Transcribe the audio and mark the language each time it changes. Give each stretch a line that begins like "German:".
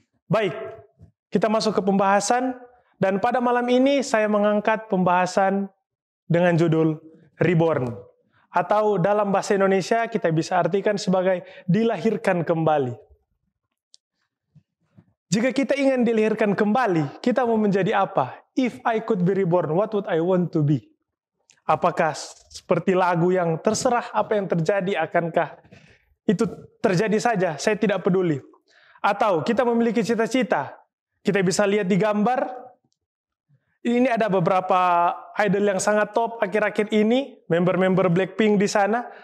Indonesian: Baik, kita masuk ke pembahasan. Dan pada malam ini saya mengangkat pembahasan dengan judul Reborn. Atau dalam bahasa Indonesia kita bisa artikan sebagai dilahirkan kembali. Jika kita ingin dilahirkan kembali, kita mau menjadi apa?
English: If I could be reborn, what would I want to be?
Indonesian: Apakah seperti lagu yang terserah apa yang terjadi, akankah itu terjadi saja, saya tidak peduli. Atau kita memiliki cita-cita, kita bisa lihat di gambar, ini ada beberapa idol yang sangat top akhir-akhir ini, member-member Blackpink di sana.